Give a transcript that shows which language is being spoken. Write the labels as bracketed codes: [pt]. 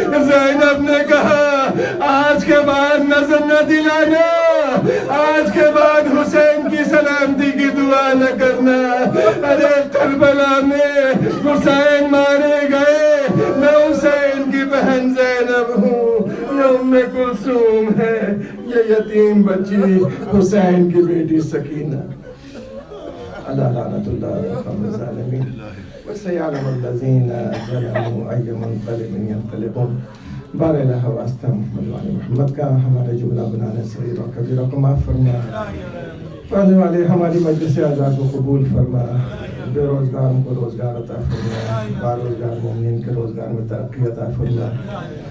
[ur] زینب نے کہا آج کے بعد نظر نہ دلانا, آج کے بعد حسین کی سلامتی کی دعا نہ کرنا. ارے کربلا میں حسین مارے گئے, میں حسین کی بہن زینب ہوں, یہ ام کلثوم ہے, یہ یتیم بچی حسین کی بیٹی سکینہ. [ar] اللہ لعنت اللہ علی القوم الظالمین وسيعلم الذين ظلموا أي منقلب ينقلبون. [ur] بار الہ واسطہ محمد کا ہمارے جملہ بنانے صغیر اور کبیرہ کو معاف فرما, پڑھنے والے ہماری مجلس آزاد کو قبول فرما, بے روزگاروں کو روزگار عطا فرما, باروزگار مومنین کے روزگار میں ترقی عطا فرما.